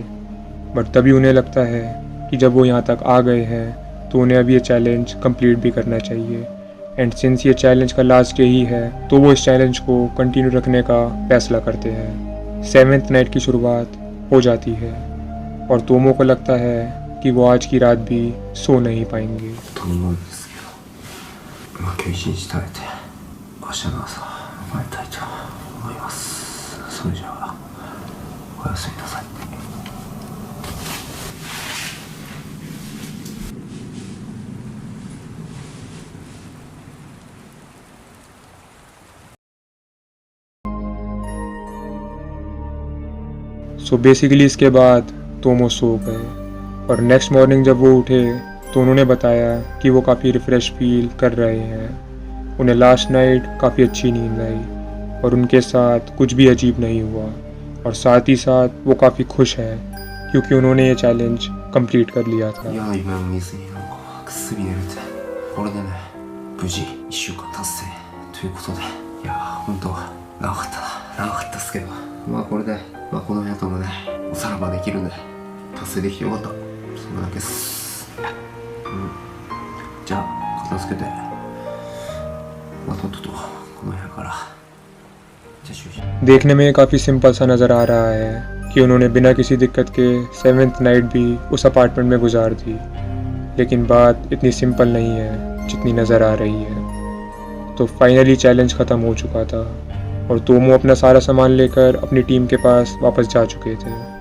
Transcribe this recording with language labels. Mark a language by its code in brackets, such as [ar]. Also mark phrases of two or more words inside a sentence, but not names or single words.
[hi] बट तभी उन्हें लगता है कि जब वो यहाँ तक आ गए हैं तो उन्हें अब ये [en] challenge complete [hi] भी करना चाहिए। [en] and since [hi] ये चैलेंज का [en] last day [hi] ही है तो वो इस चैलेंज को कंटिन्यू रखने का फैसला करते हैं। 7th नाइट की शुरुआत हो जाती है और तोमो को लगता है कि वो आज की रात भी सो नहीं पाएंगे। [ja] と思うんですけど、今日一日耐えて明日の朝参りたいと思います。それじゃあおやすみなさい。 [en] so basically [hi] इसके बाद तोमो सो गए और [en] next morning [hi] जब वो उठे तो उन्होंने बताया कि वो काफ़ी [en] refresh feel [hi] कर रहे हैं। उन्हें [en] last night [hi] काफ़ी अच्छी नींद आई और उनके साथ कुछ भी अजीब नहीं हुआ और साथ ही साथ वो काफ़ी खुश हैं क्योंकि उन्होंने ये [en] challenge complete [hi] कर लिया था। [ja] 嫌な夢を見ずになんかぐっすり寝れて、これでね無事1週間達成ということで、いやー本当長かったな、長かったっすけど、まあこれで、まあ、この部屋ともねおさらばできるんで達成できてよかった、それだけっす。じゃあ片付けて、まあとっととこの部屋からじゃあ就寝。 [hi] देखने में काफ़ी सिंपल सा नज़र आ रहा है कि उन्होंने बिना किसी दिक्कत के 7th नाइट भी उस अपार्टमेंट में गुजार दी, लेकिन बात इतनी सिंपल नहीं है जितनी नज़र आ रही है। तो फाइनली चैलेंज ख़त्म हो चुका था और तोमो अपना सारा सामान लेकर अपनी टीम के पास वापस जा चुके थे।